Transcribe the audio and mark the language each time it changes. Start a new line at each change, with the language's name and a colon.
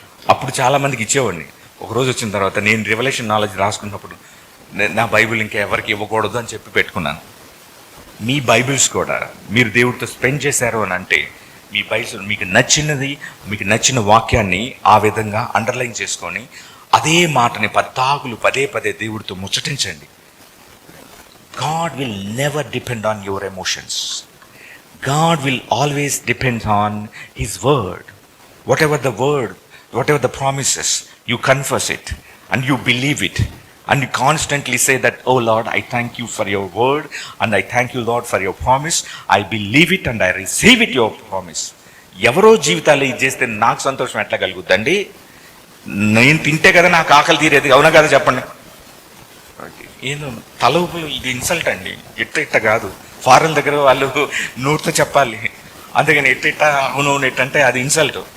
Telugu: అప్పుడు చాలా మందికి ఇచ్చేవాడిని. ఒకరోజు వచ్చిన తర్వాత నేను రివల్యూషన్ నాలెడ్జ్ రాసుకున్నప్పుడు నా బైబిల్ ఇంకా ఎవరికి ఇవ్వకూడదు అని చెప్పి పెట్టుకున్నాను. మీ బైబిల్స్ కూడా మీరు దేవుడితో స్పెండ్ చేశారు అని అంటే, మీ బైబిల్ మీకు నచ్చినది, మీకు నచ్చిన వాక్యాన్ని ఆ విధంగా అండర్లైన్ చేసుకొని అదే మాటని పదే పదే దేవుడితో ముచ్చటించండి.
English: God will never depend on your emotions. God will always depend on His word. Whatever the promises, you confess it and you believe it. And you constantly say that, oh Lord, I thank you for your word, and I thank you Lord for your promise. I believe it and I receive it, your promise.
Telugu: ఎవరో జీవితాలు ఇది చేస్తే నాకు సంతోషం ఎట్లా కలుగుద్దండి? నేను తింటే కదా నాకు ఆకలి తీరేది, అవునా కదా చెప్పండి. ఏదో తలవుపులు, ఇది ఇన్సల్ట్ అండి. ఇట్ట కాదు. ఫారెన్ దగ్గర వాళ్ళు నోటితో చెప్పాలి, అంతేగాని అవునవును ఎట్టంటే అది ఇన్సల్ట్.